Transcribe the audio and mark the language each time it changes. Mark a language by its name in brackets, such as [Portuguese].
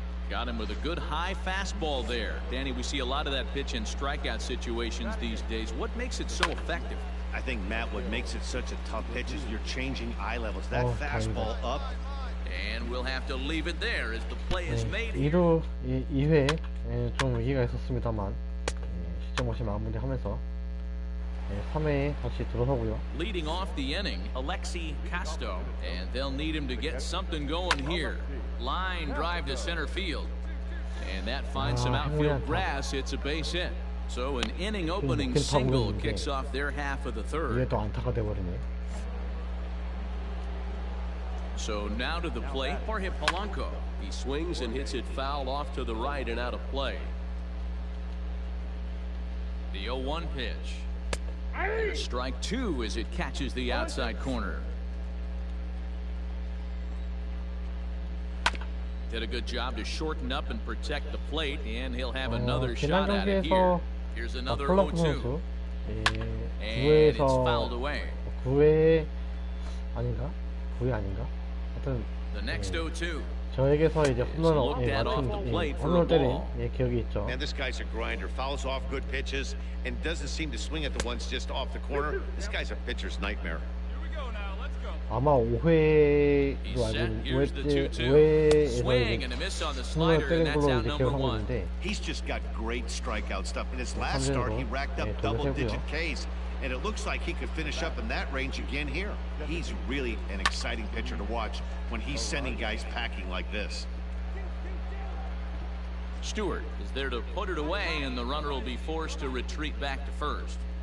[English] Got him with a good high fastball there. Danny, we see a lot of that pitch in strikeout situations these days. What makes it so effective? I think, Matt, what makes it such a tough pitch is you're changing eye levels. That fastball up, And we'll have to leave it there as the play is made. [Korean] 2회 좀 위기가 있었습니다만 시점 없이 마무리하면서 3회에 다시 들어서고요. [English] Leading off the inning, Alexi Casto, and they'll need him to get something going here. Line drive to center field, and that finds some outfield grass. It's a base hit. So an inning opening single kicks off their half of the third. [Korean] 이게 또 안타가 돼버리네. [English] So now to the plate, Jorge Polanco. He swings and hits it foul off to the right and out of play. The 0-1 pitch. And strike two as it catches the outside corner. Did a good job to shorten up and protect the plate, and he'll have another shot at it here. Here's another 0-2. And it's fouled away. [Korean] 9회 아닌가? 9회 아닌가? 하여튼 [English] The next 0-2. [Korean] 저에게서 이제 홈런을 때린 기억이 있죠. [English] Man, this guy's a grinder. Fouls off good pitches and doesn't seem to swing at the ones just off the corner. This guy's a pitcher's nightmare. [Korean] 아마 5회로 알고 있는데 5회에서 홈런을 때린 걸로 이제 기억하고 있는데 [English] He's just got great strikeout stuff. In his last start, he racked up double-digit Ks, and it looks like he could finish up in that range again here. He's really an exciting pitcher to watch when he's sending guys packing like this. Stewart is there to put it away, and the runner will be forced to retreat back to first.